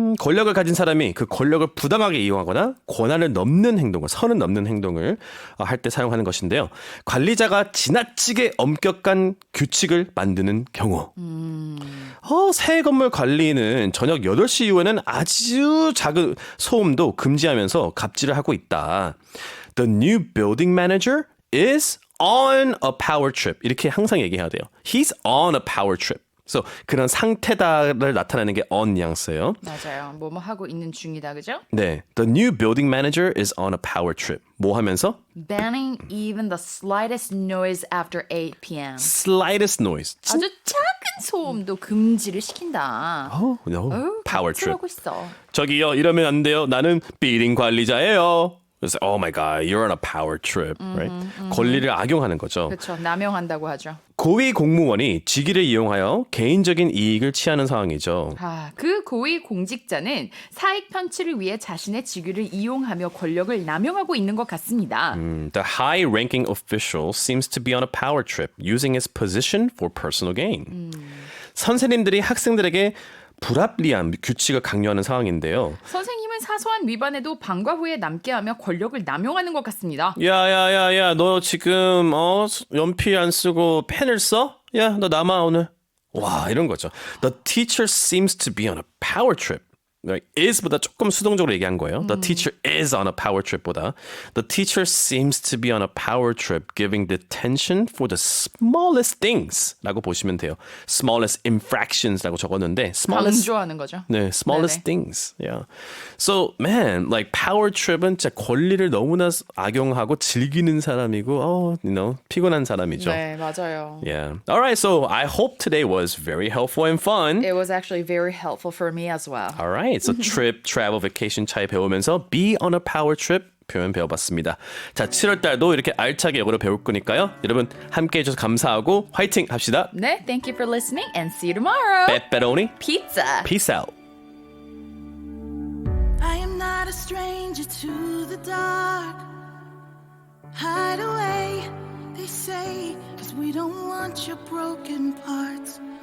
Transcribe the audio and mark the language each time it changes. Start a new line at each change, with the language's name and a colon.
Korean: 권력을 가진 사람이 그 권력을 부당하게 이용하거나 권한을 넘는 행동을 선을 넘는 행동을 할 때 사용하는 것인데요. 관리자가 지나치게 엄격한 규칙을 만드는 경우. 새 건물 관리는 저녁 8시 이후에는 아주 작은 소음도 금지하면서 갑질을 하고 있다.
English: The new building manager is on a power trip.
Korean: 이렇게 항상 얘기해야 돼요.
English: He's on a power trip.
Korean: 그래서 그런 상태다를 나타내는 게 on 뉘앙스예요. 맞아요. 뭐뭐 하고 있는 중이다, 그죠?
English: 네, the new building manager is on a power trip.
Korean: 뭐 하면서?
English: Banning even the slightest noise after 8 p.m. Slightest noise.
Korean: 아주 작은 소음도 금지를 시킨다.
English: No. power trip.
Korean: 하고 있어. 저기요, 이러면 안 돼요. 나는 빌딩 관리자예요. 그래서
English: oh my god, you're on a power trip, right?
Korean: 권리를 악용하는 거죠. 그렇죠. 남용한다고 하죠. 고위 공무원이 직위를 이용하여 개인적인 이익을 취하는 상황이죠. 그 고위 공직자는 사익 편취를 위해 자신의 직위를 이용하며 권력을 남용하고 있는 것 같습니다.
English: The high-ranking official seems to be on a power trip, using his position for personal gain.
Korean: 선생님들이 학생들에게 불합리한 규칙을 강요하는 상황인데요. 선생님은 사소한 위반에도 방과 후에 남게 하며 권력을 남용하는 것 같습니다. 야야야야, 너 지금 연필 안 쓰고 펜을 써? 야, 너 남아 오늘. 와, 이런 거죠.
English: The teacher seems to be on a power trip.
Korean: is보다 조금 수동적으로 얘기한 거예요.
English: The teacher is on a power trip보다 The teacher seems to be on a power trip giving detention for the smallest things
Korean: 라고 보시면 돼요.
English: smallest infractions
Korean: 라고 적었는데 smallest 강조하는 거죠.
English: 네, smallest things. Yeah. So, man, like power trip
Korean: 은 진짜 권리를 너무나 악용하고 즐기는 사람이고, 피곤한 사람이죠. 네, 맞아요.
English: Yeah. All right. So I hope today was very helpful and fun. It was actually very helpful for me as well. All right.
Korean: So trip, travel, vacation 차이 배우면서
English: be on a power trip
Korean: 표현 배워봤습니다. 자, 7월 달도 이렇게 알차게 영어로 배울 거니까요. 여러분 함께 해주셔서 감사하고 화이팅 합시다.
English: 네, thank you for listening and see you tomorrow. Pepperoni. Pizza. Peace out. I am not a stranger to the dark. Hide away, they say, 'cause we don't want your broken parts.